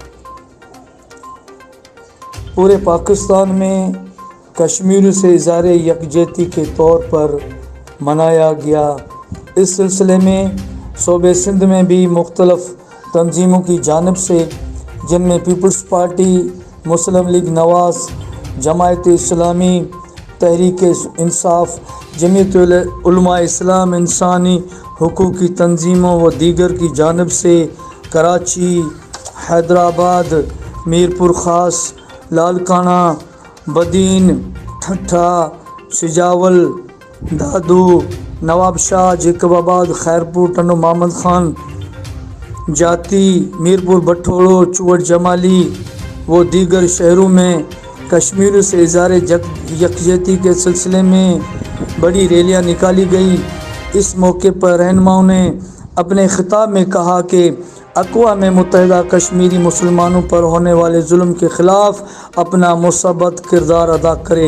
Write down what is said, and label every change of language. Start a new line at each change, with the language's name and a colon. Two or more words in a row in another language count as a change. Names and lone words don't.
Urdu: پورے پاکستان میں کشمیر سے اظہار یکجہتی کے طور پر منایا گیا. اس سلسلے میں صوبے سندھ میں بھی مختلف تنظیموں کی جانب سے, جن میں پیپلز پارٹی، مسلم لیگ نواز، جماعت اسلامی، تحریک انصاف، جمعیت علماء اسلام، انسانی حقوق کی تنظیموں و دیگر کی جانب سے کراچی، حیدرآباد، میرپور خاص، لالکانہ، بدین، ٹھٹھہ، سجاول، دادو، نوابشاہ، جیکب آباد، خیرپور، ٹنو محمد خان, جاتی، میرپور بھٹورو، چوٹ جمالی و دیگر شہروں میں کشمیر سے اظہار یکجہتی کے سلسلے میں بڑی ریلیاں نکالی گئی. اس موقع پر رہنماؤں نے اپنے خطاب میں کہا کہ اقوام متحدہ کشمیری مسلمانوں پر ہونے والے ظلم کے خلاف اپنا مثبت کردار ادا کرے.